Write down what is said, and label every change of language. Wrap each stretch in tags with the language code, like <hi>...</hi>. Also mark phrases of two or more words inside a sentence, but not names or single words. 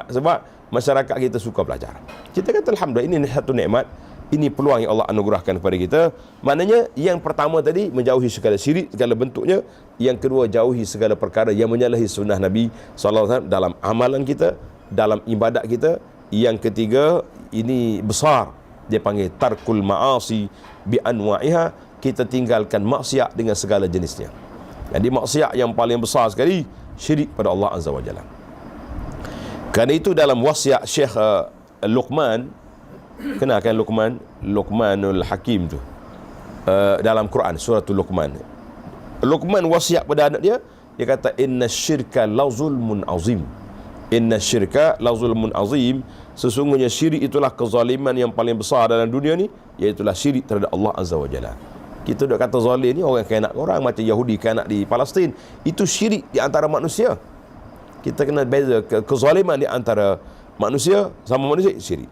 <ms>Sebab masyarakat kita suka belajar. Kita kata alhamdulillah, ini satu nikmat, ini peluang yang Allah anugerahkan kepada kita. Maknanya yang pertama tadi menjauhi segala syirik, segala bentuknya. Yang kedua, jauhi segala perkara yang menyalahi sunnah Nabi SAW dalam amalan kita, dalam ibadat kita. Yang ketiga, ini besar, dia panggil</ms> <ar>ترك المعاصي بأنواعها.</ar> <ms>Kita tinggalkan maksiat dengan segala jenisnya. Jadi maksiat yang paling besar sekali syirik pada Allah</ms> <ar>عز وجل.</ar> <ms>Kerana itu dalam wasiat Syekh Luqman, kenal kan Luqmanul Hakim tu, dalam Quran suratul Luqman. Luqman wasiat pada anak dia kata</ms> <ar>إن الشرك لظلم عظيم. إن الشرك لظلم عظيم.</ar> <ms>Sesungguhnya syirik itulah kezaliman yang paling besar dalam dunia ni, iaitulah syirik terhadap Allah</ms> <ar>عز وجل.</ar> <ms>Kita dah kata zalim ni orang kena orang macam Yahudi kena di Palestin. Itu syirik di antara manusia. Kita kena beza kezaliman di antara manusia sama manusia, syirik.</ms>